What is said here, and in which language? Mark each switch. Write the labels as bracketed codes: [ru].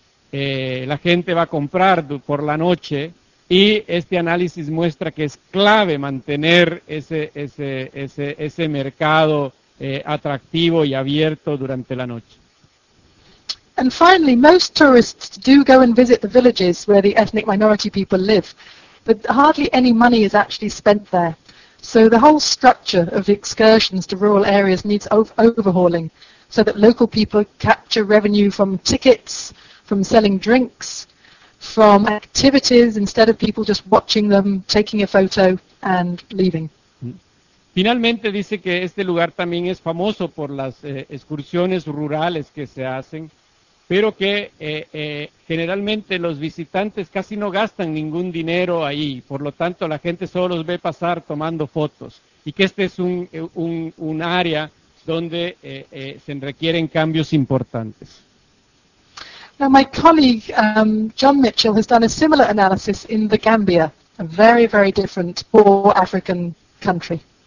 [es] La gente va a comprar por la noche, y este análisis muestra que es clave mantener ese mercado atractivo y abierto durante la noche. [en] And finally, most tourists do go and visit the villages where the ethnic minority people live, but hardly any money is actually spent there. So the whole structure of excursions to rural areas needs overhauling so that local people capture revenue from tickets, from selling drinks, from activities instead of people just watching them, taking a photo and leaving. [es] Finalmente dice que este lugar también es famoso por las excursiones rurales que se hacen, pero que generalmente los visitantes casi no gastan ningún dinero ahí, por lo tanto la gente solo los ve pasar tomando fotos, y que este es un área donde se requieren cambios importantes. [en] Now my colleague John Mitchell has done a similar analysis in the Gambia, a very very different poor African country.